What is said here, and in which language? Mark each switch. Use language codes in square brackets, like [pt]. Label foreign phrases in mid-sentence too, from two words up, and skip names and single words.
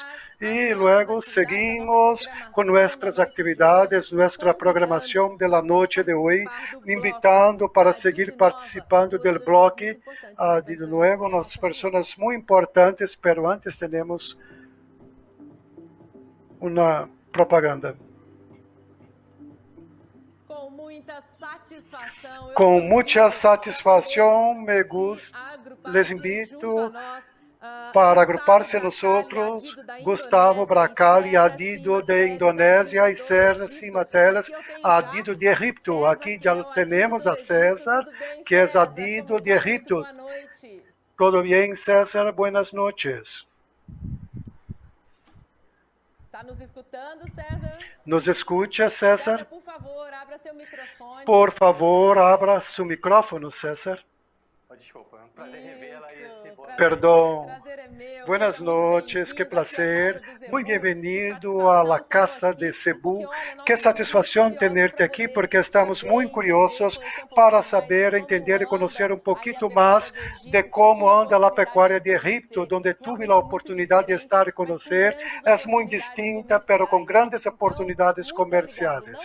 [es] Y luego seguimos con nuestras actividades, nuestra programación de la noche de hoy, invitando para seguir participando del bloque. De nuevo, unas personas muy importantes, pero antes tenemos una propaganda. [pt] Com muita satisfação, [es] les invito para agrupar-se nosotros, Gustavo Bracali, Adido de Indonésia e César Simatelas, Adido de Egipto. [pt] Aqui já temos a César, que é Adido de Egipto. Tudo bem, [es] César? Buenas noches. [pt] Está nos escutando, César? Nos escuta, César? Por favor, abra seu microfone. Por favor, abra seu microfone, César. Desculpa, é um prazer revê-la e esse Perdão. [es] Buenas noches, qué placer. Muy bienvenido a la casa de Cebu. [pt] Qué satisfação tenerte aqui, porque estamos muito curiosos para saber, entender e conhecer um pouquinho mais de como anda a pecuária de Egipto, onde tive a oportunidade de estar e conhecer. É muito distinta, pero com grandes oportunidades comerciais.